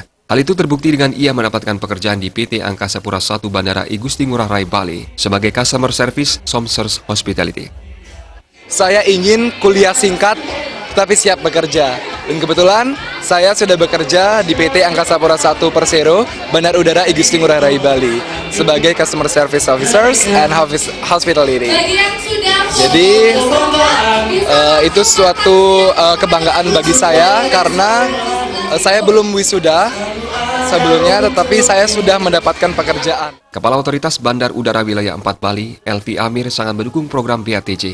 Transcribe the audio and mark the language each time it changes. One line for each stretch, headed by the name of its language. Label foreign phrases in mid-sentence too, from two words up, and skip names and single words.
Indonesian: Hal itu terbukti dengan ia mendapatkan pekerjaan di PT Angkasa Pura I Bandara I Gusti Ngurah Rai Bali sebagai
English: Customer Service Somsers Hospitality.
Indonesian: Saya ingin kuliah singkat tapi siap bekerja. Dan kebetulan saya sudah bekerja di PT Angkasa Pura I Persero, Bandar Udara I Gusti Ngurah Rai Bali sebagai
English: Customer Service Officers and Hospitality.
Indonesian: Jadi itu suatu kebanggaan bagi saya karena saya belum wisuda sebelumnya, tetapi saya sudah mendapatkan pekerjaan. Kepala Otoritas Bandar Udara Wilayah 4 Bali, Elvi Amir, sangat mendukung program BATC.